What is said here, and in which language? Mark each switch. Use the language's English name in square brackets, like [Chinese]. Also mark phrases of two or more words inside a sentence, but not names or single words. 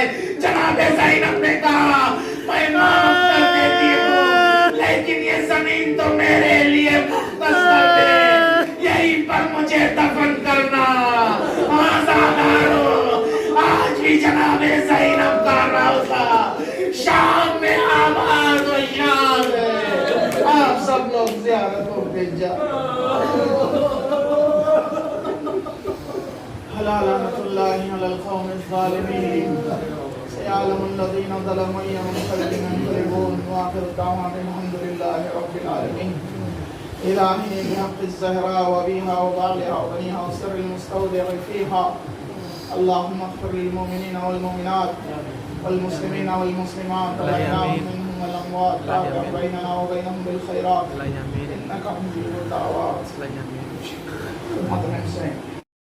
[Hindi] जनाब ज़ैनब ने कहा मैं माफ कर देती हूँ, लेकिन ये जमीन तो मेरे लिए मुख्तस कर दे, यहीं पर मुझे दफन करना। आज भी जनाब ज़ैनब का रौज़ा शाम में आबाद व शाद है। आप सब लोग ज़ियारतों पे जाओ। [Arabic] لعنة الله على القوم الظالمين، سيعلم الذين ظلموا أي منقلب ينقلبون، وآخر دعوانا الحمد لله رب العالمين. إلهي بحق الزهراء وأبيها وبعلها وبنيها والسر المستودع فيها, اللهم اغفر للمؤمنين والمؤمنات والمسلمين والمسلمات والأحياء منهم والأموات، واقض بيننا وبينهم بالخيرات، إنك مجيب الدعوات.